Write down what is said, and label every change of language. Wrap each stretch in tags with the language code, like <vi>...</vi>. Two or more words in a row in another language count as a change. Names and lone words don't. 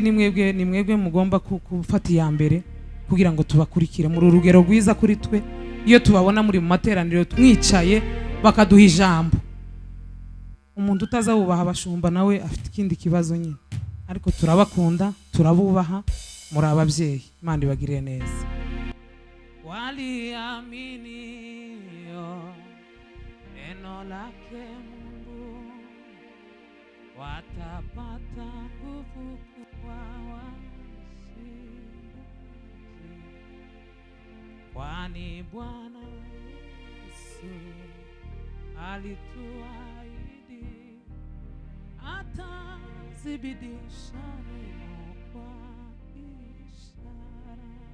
<rw>ni mwebwe mugomba gufata iya mbere kugira ngo tubakurikire muri urugero rwiza kuri twe iyo tubabona muri mu materaniro twicaye bakaduha ijambo umuntu utazawubaha abashumba nawe afite ikindi kibazo nyine ariko turabakunda turabubaha muri ababyeyi Imana ibagire neza waliamini</rw> <sw>neno lake Mungu watapata nguvu kwa washindi kwani Bwana Yesu alituahidi atazibidisha neno kwa ishara</sw>